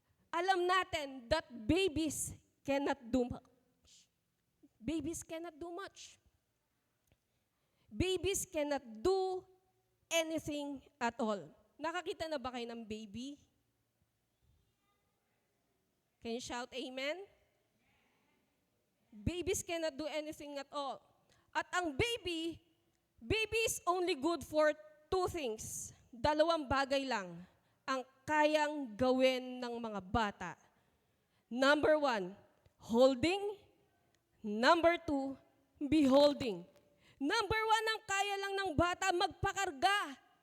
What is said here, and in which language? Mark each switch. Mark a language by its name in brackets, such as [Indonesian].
[Filipino] Alam natin [English] that babies cannot do much. Babies cannot do much. Babies cannot do anything at all. [Filipino] Nakakita na ba kayo ng baby? [English] Can you shout amen? Babies cannot do anything at all. [Filipino] At ang [English] baby is only good for two things. [Filipino] Dalawang bagay lang ang kayang gawin ng mga bata. [English] Number 1, holding. Number 2, beholding. [Filipino] Number 1, ang kaya lang ng bata, magpakarga.